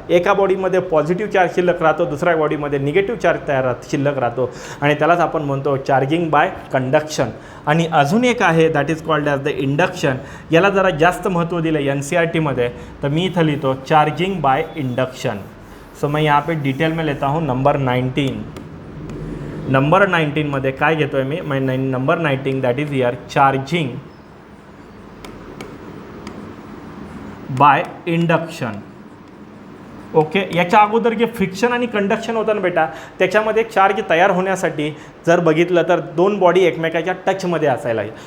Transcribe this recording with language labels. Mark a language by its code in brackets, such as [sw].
[mr] एका बॉडीमध्ये positive charge शिल्लक राहतो, दुसऱ्या बॉडीमध्ये निगेटिव्ह चार्ज शिल्लक राहतो आणि त्यालाच आपण म्हणतो चार्जिंग बाय कंडक्शन. आणि अजून एक आहे [en] That is called as the induction. [mr] याला जरा जास्त महत्त्व दिलं NCERTमध्ये तर मी इथं लिहितो चार्जिंग बाय इंडक्शन. [hi] सो मैं यहाँ पे डिटेल में लेता हूँ नंबर 19. [mr] नंबर 19 मध्ये काय घेतो आहे मी number 19 [en] That is here charging by induction. [mr] Okay, याच्या अगोदर जे फ्रिक्शन आणि कंडक्शन होतं ना बेटा, त्याच्यामध्ये चार्ज तयार होण्यासाठी जर बघितलं तर दोन बॉडी एकमेकाच्या टचमध्ये असायला आहे.